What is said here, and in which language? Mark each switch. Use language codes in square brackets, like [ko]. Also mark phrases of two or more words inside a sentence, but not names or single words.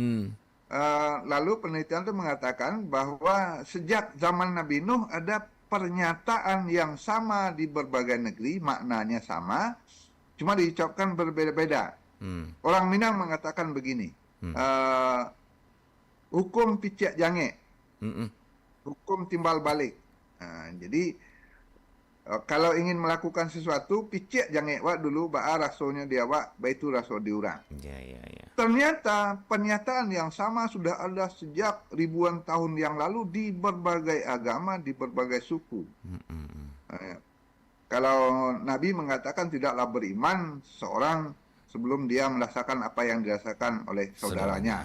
[id] Lalu penelitian itu mengatakan bahwa sejak zaman Nabi Nuh ada pernyataan yang sama di berbagai negeri, maknanya sama, cuma diucapkan berbeda-beda. Orang Minang mengatakan begini, hukum [min] picek jange, [id] hukum timbal balik. Jadi kalau ingin melakukan sesuatu, [min] picek jange wak dulu, ba'a rasonya dia wak, baitu raso diurang. [id] Ternyata pernyataan yang sama sudah ada sejak ribuan tahun yang lalu di berbagai agama, di berbagai suku. Kalau Nabi mengatakan tidaklah beriman seorang sebelum dia merasakan apa yang dirasakan oleh saudaranya.